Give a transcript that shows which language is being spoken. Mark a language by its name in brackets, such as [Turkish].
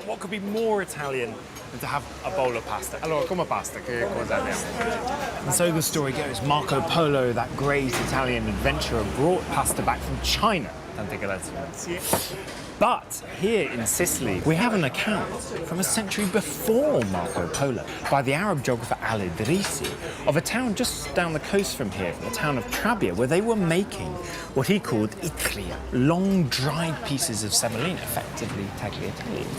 [English] What could be more Italian than to have a bowl of pasta? [Italian] Allora, come pasta, che cosa abbiamo? [English] And so the story goes, Marco Polo, that great Italian adventurer, brought pasta back from China. [Italian] Tante grazie. [English] But here in Sicily, we have an account from a century before Marco Polo by the Arab geographer Al-Idrisi of a town just down the coast from here, from the town of Trabia, where they were making what he called itria, long dried pieces of semolina, effectively tagliatelle.